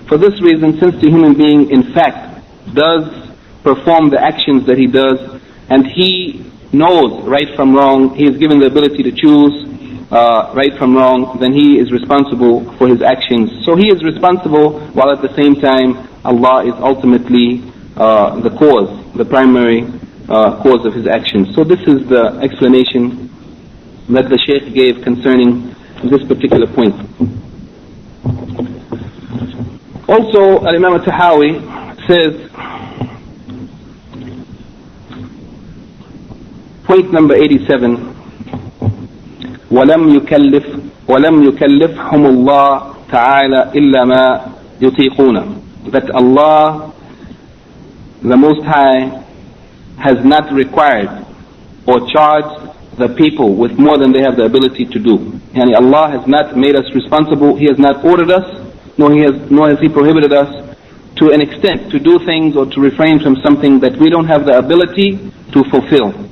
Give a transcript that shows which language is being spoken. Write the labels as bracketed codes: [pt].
[en] For this reason, since the human being in fact does perform the actions that he does, and he knows right from wrong, he is given the ability to choose right from wrong, then he is responsible for his actions. So he is responsible, while at the same time Allah is ultimately the cause, the primary cause of his actions. So this is the explanation that the Shaykh gave concerning this particular point. Also, Al-Imam Al-Tahawi says, point number 87, [ar] وَلَمْ يُكَلِّفْهُمُ اللَّهُ تَعَالَى إِلَّا مَا يُطِيقُونَ. [en] That Allah, the Most High, has not required or charged the people with more than they have the ability to do. Yani Allah has not made us responsible, He has not ordered us, nor has He prohibited us to an extent to do things or to refrain from something that we don't have the ability to fulfill.